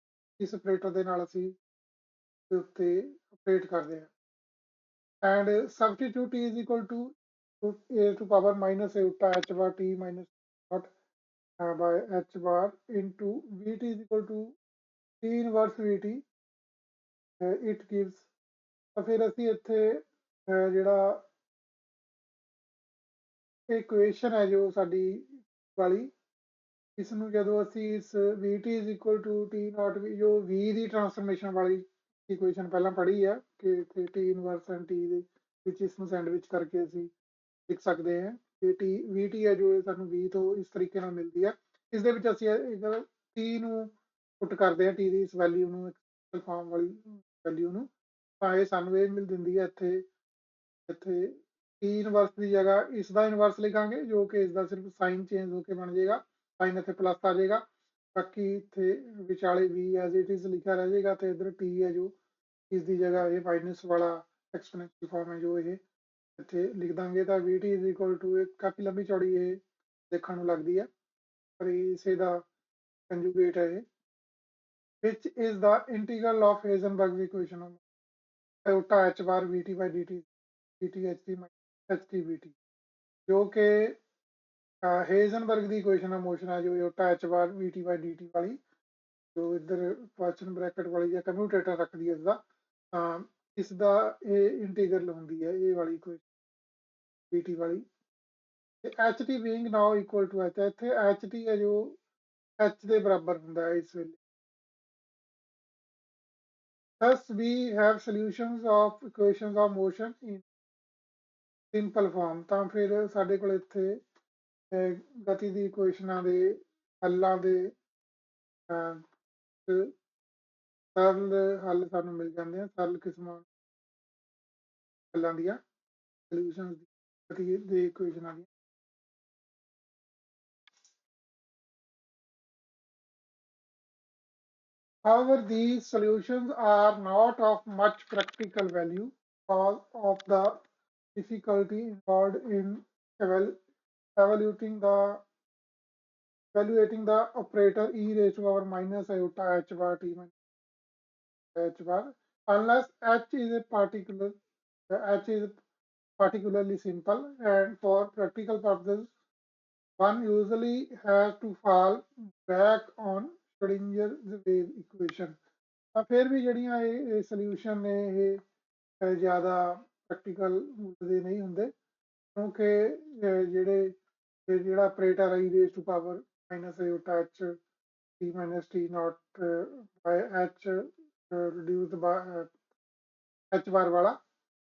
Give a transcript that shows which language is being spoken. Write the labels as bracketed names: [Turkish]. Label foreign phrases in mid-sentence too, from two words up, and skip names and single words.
[Punjabi] ਇਸ ਆਪਰੇਟਰ ਦੇ ਨਾਲ ਅਸੀਂ ਦੇ ਉੱਤੇ ਆਪਰੇਟ ਕਰਦੇ ਹਾਂ [English] and substitute t is equal to a to power minus iota h bar t minus not by h bar into vt is equal to t inverse vt it gives [Punjabi] ਤਾਂ ਫਿਰ ਅਸੀਂ ਇੱਥੇ ਜਿਹੜਾ ਇਕੁਏਸ਼ਨ ਹੈ ਜੋ ਸਾਡੀ ਵਾਲੀ ਇਸ ਨੂੰ ਜਦੋਂ ਅਸੀਂ ਇਸ [English] vt is equal to t naught [Punjabi] ਜੋ v ਦੀ ਟ੍ਰਾਂਸਫਰਮੇਸ਼ਨ ਵਾਲੀ ਇਕੁਏਸ਼ਨ ਪਹਿਲਾਂ ਪੜ੍ਹੀ ਹੈ ਕਿ ਇੱਥੇ t [English] inverse and [Punjabi] t ਦੇ ਵਿੱਚ ਇਸ ਨੂੰ ਸੈਂਡਵਿਚ ਕਰਕੇ ਅਸੀਂ ਲਿਖ ਸਕਦੇ ਹਾਂ ਕਿ vt ਹੈ ਜੋ ਸਾਨੂੰ v ਤੋਂ ਇਸ ਤਰੀਕੇ ਨਾਲ ਮਿਲਦੀ ਹੈ। ਇਸ ਦੇ ਵਿੱਚ ਅਸੀਂ t ਨੂੰ ਪੁੱਟ ਕਰਦੇ ਹਾਂ t ਦੀ ਇਸ ਵੈਲਿਊ ਨੂੰ ਫਾਰਮ ਵਾਲੀ ਵੈਲਿਊ ਨੂੰ ਤਾਂ ਇਹ ਸਾਨੂੰ ਇਹ ਮਿਲ ਦਿੰਦੀ ਹੈ ਇੱਥੇ ਇੱਥੇ ਟੀ ਇਨਵਰਸ ਦੀ ਜਗ੍ਹਾ ਇਸ ਦਾ ਇਨਵਰਸ ਲਿਖਾਂਗੇ ਜੋ ਕਿ ਇਸ ਦਾ ਸਿਰਫ [English] sign change [Punjabi] ਹੋ ਕੇ ਬਣ ਜਾਏਗਾ ਸਾਈਨ ਇੱਥੇ ਪਲੱਸ ਆ ਜਾਏਗਾ ਬਾਕੀ ਇੱਥੇ ਵਿਚਾਲੇ ਵੀ [English] as it is [Punjabi] ਲਿਖਿਆ ਰਹਿ ਜਾਏਗਾ ਤੇ ਇਧਰ ਟੀ ਹੈ ਜੋ ਇਸ ਦੀ ਜਗ੍ਹਾ ਇਹ ਮਾਈਨਸ ਵਾਲਾ [English] exponential form [Punjabi] ਹੈ ਜੋ ਇਹ ਇੱਥੇ ਲਿਖ ਦਾਂਗੇ ਤਾਂ [English] vt is equal to [Punjabi] ਇਹ ਕਾਫੀ ਲੰਬੀ ਚੌੜੀ ਇਹ ਦੇਖਣ ਨੂੰ ਲੱਗਦੀ ਹੈ ਪਰ ਇਸੇ ਦਾ ਕੰਜੂਗੇਟ ਹੈ ਇਹ which [English] is the integral of Heisenberg's equation of iota h bar vt by dt dt ht minus ht vt [Punjabi] ਜੋ ਕਿ ਹੇਜ਼ਨਬਰਗ ਦੀ [English] equation of motion [Punjabi] ਹੈ ਜੋ [English] iota h bar vt by dt [Punjabi] ਵਾਲੀ ਜੋ ਇੱਧਰ [English] question bracket [Punjabi] ਵਾਲੀ ਜਾਂ ਕਮਿਊਟੇਟਰ ਰੱਖਦੀ ਹੈ ਇਸਦਾ ਇਸ ਦਾ ਇਹ ਇੰਟੀਗਰਲ ਹੁੰਦੀ ਹੈ ਇਹ ਵਾਲੀ ਇਕੁਏਸ਼ਨ vt ਵਾਲੀ ਤੇ [English] h t being now equal to h [Punjabi] ਇੱਥੇ ਐਚ ਟੀ ਹੈ ਜੋ ਐਚ ਦੇ ਬਰਾਬਰ ਹੁੰਦਾ ਹੈ ਇਸ ਵੇਲੇ। [English] Thus we have solutions of equations of motion in simple form [Punjabi] ਤਾਂ ਫਿਰ ਸਾਡੇ ਕੋਲ ਇੱਥੇ ਗਤੀ ਦੀ ਇਕੁਏਸ਼ਨਾਂ ਦੇ ਹੱਲਾਂ ਦੇ ਸਰਲ ਹੱਲ ਸਾਨੂੰ ਮਿਲ ਜਾਂਦੇ ਆ ਸਰਲ ਕਿਸਮਾਂ ਹੱਲਾਂ ਦੀਆਂ ਸੋਲੂਸ਼ਨਸ ਦੀ ਗਤੀ ਦੇ ਇਕੁਏਸ਼ਨਾਂ ਦੀਆਂ। [English] However, these solutions are not of much practical value because of the difficulty involved in evaluating the operator e raised to power minus iota h bar t minus h bar unless h is particularly simple and for practical purposes one usually has to fall back on Schrodinger's wave equation। [Punjabi] ਤਾਂ ਫਿਰ ਵੀ ਜਿਹੜੀਆਂ ਇਹ ਸੋਲਿਊਸ਼ਨ ਨੇ ਇਹ ਜ਼ਿਆਦਾ ਪ੍ਰੈਕਟੀਕਲ ਦੇ ਨਹੀਂ ਹੁੰਦੇ ਕਿਉਂਕਿ ਜਿਹੜਾ ਆਪਰੇਟਰ ਹੈ [English] raised to power minus iota h t minus t not by h reduced by h bar [Punjabi] ਵਾਲਾ